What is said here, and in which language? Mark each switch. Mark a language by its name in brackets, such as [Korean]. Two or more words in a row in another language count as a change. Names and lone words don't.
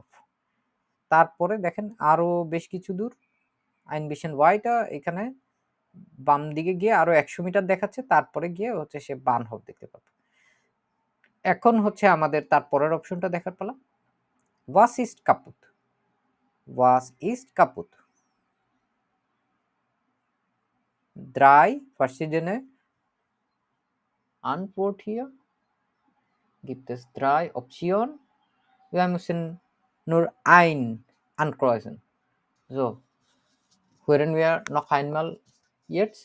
[Bangla] তারপরে দেখেন আরো বেশ কিছু দূর [German] ein bisschen weiter [Bangla] এখানে বাম দিকে গিয়ে আরো 100 মিটার দেখাচ্ছে, তারপরে গিয়ে হচ্ছে সে বানহফ দেখতে পাবে। এখন হচ্ছে আমাদের তারপরের অপশনটা দেখার পালা। [German] Was ist kaputt, was ist kaputt. Drei verschiedene Antwort hier. Gibt es 3 Optionen. Wir müssen nur ein ankreuzen. So, hören wir noch einmal jetzt.